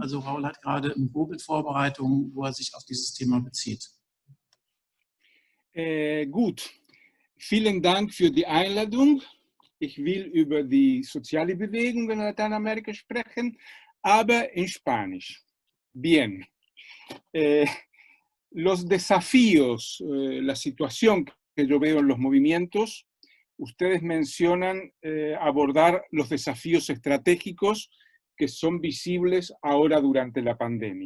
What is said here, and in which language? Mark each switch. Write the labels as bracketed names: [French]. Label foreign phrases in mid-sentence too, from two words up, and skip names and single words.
[German] Also Raoul hat gerade eine Google-Vorbereitung, wo er sich auf dieses Thema bezieht. Gut, vielen Dank für die Einladung. Ich will über die soziale Bewegung in Lateinamerika sprechen, aber en Spanisch. [Spanish] Bien. Los desafíos, la situación que yo veo en los movimientos, ustedes mencionan abordar los desafíos estratégicos que son visibles ahora durante la pandemia.